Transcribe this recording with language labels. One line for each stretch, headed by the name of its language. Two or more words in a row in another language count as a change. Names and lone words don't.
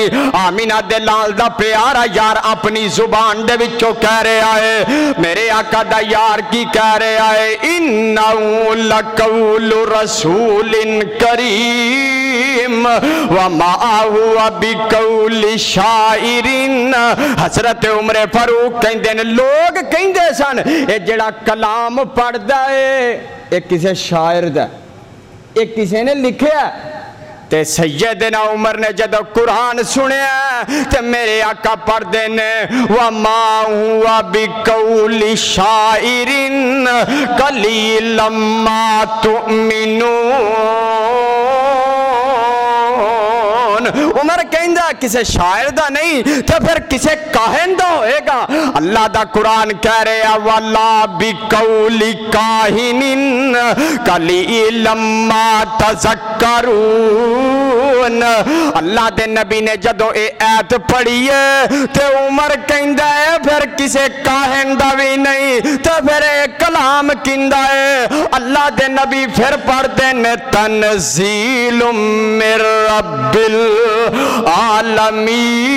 Punjabi: آمینہ دے لال دا پیارا یار اپنی زبان دے وچوں کہہ رہے آئے، میرے آقا دا یار کی کہہ رہے آئے انہو لقول رسول کریم
Arabic: وما ہوا بقول شاعر۔
Punjabi: حضرت عمر فاروق کہندے نے لوگ کہندے سن اے جڑا کلام پڑھ دا ہے اے کسے شاعر دا، اے کسے نے لکھیا۔ تے سیدنا عمر نے جدو قرآن سنیا تے میرے آقا پڑھ دینے
Arabic: وَمَا هُوَ بِقَوْلِ شَاعِرٍ قَلِيلًا مَا تُؤْمِنُونَ۔
Punjabi: عمر کہندہ کسے شاعر دا نہیں تو پھر کسے کاہن دا ہوئے گا۔ اللہ دا قرآن کہہ رہے ہیں
Arabic: وَلَا بِقَوْلِ كَاهِنٍ قَلِيلًا مَا تَذَكَّرُونَ۔
Punjabi: اللہ دے نبی نے جدو اے ایت پڑھی ہے تے عمر کہندہ ہے پھر کسے کاہن دا بھی نہیں تو پھر اے کلام کہندہ ہے۔ اللہ دے نبی پھر پڑھ دینے
Arabic: تنزیل من رب العالمین۔